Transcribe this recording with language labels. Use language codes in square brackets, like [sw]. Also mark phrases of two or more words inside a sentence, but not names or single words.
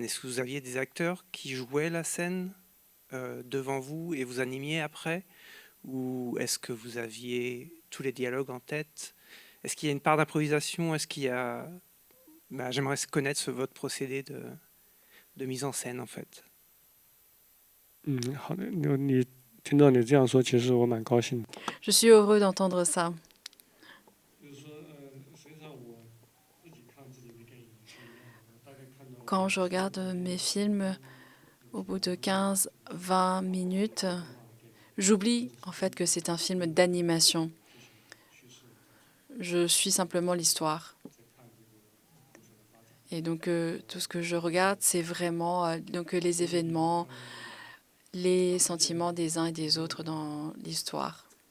[fr] Est-ce que vous aviez des acteurs qui jouaient la scène devant vous et vous animiez après? Ou est-ce que vous aviez tous les dialogues en tête est-ce qu'il y a une part d'improvisation? Est-ce qu'il y a... J'aimerais connaître votre procédé de mise en scène, en fait. [zh] 好的，你听到你这样说，其实我蛮高兴的。 [fr] Je suis heureux d'entendre ça. [zh] 就是说，实际上我自己看自己的电影是一样的，大概看到 [fr] Quand je regarde mes films, au bout de 15-20 minutes, j'oublie en fait que c'est un film d'animation. Je suis simplement l'histoire. Et donc tout ce que je regarde, c'est vraiment les événements, les sentiments des uns et des autres dans l'histoire.